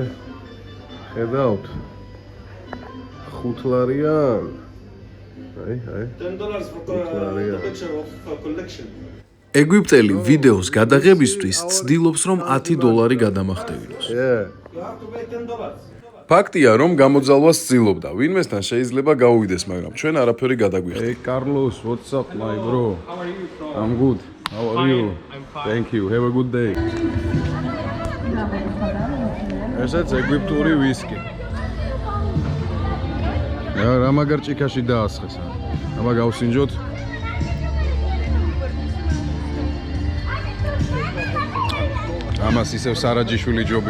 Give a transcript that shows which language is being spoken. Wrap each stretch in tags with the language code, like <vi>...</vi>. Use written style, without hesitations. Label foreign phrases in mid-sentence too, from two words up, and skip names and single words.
<ka>ხედავთ? $5.</ka> <en>$10 for the picture of collection.</en> <ka>ეგვიპტელი ვიდეოს გადაღებისთვის ცდილობს რომ $10 გადამახტევინოს.</ka> <en>You have to pay $10.</en> <ka>ფაქტია რომ გამოძალვას ცდილობდა. ვინმესთან შეიძლება გაუვიდეს, მაგრამ ჩვენ არაფერი გადაგვიხდა.</ka> <en>Hey Carlos, what's up my bro? How are you from? I'm good. How are you? I'm fine. Thank you. Have a good day.</en> <ka>ესეც ეგვიპტური ვისკი. რა მაგარ ჭიქაში დაასხეს. აბა გავსინჯოთ. ამას ისევ სარაჯიშვილი ჯობი.</ka>